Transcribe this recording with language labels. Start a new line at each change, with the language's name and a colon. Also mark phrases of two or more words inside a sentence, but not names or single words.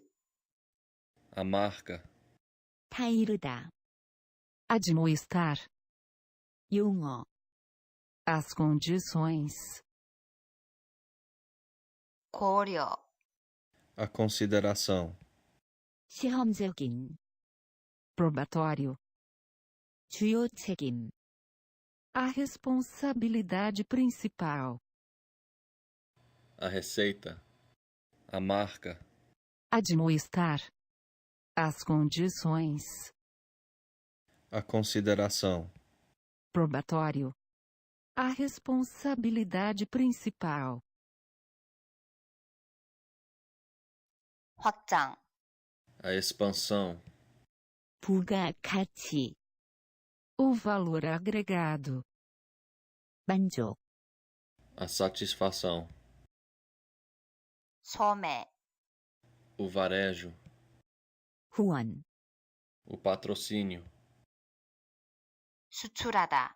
Portuguese: a marca,
Korean: 타이르다.
Portuguese: Admoestar.
Korean: 용어.
Portuguese: As condições.
Korean: 고려,
Portuguese: a consideração,
Korean: 시험적인.
Portuguese: Probatório.
Korean: 주요 책임.
Portuguese: A responsabilidade principal. a receita, a marca, Admoestar. As condições. a consideração, Probatório. A responsabilidade principal.
Korean: 확장,
Portuguese: a expansão,
Korean: 부가 가치.
Portuguese: O valor agregado.
Korean: 만족.
Portuguese: a satisfação,
Korean: 소매,
Portuguese: o varejo,
Korean: 후원.
Portuguese: o patrocínio,
Korean: 수출하다,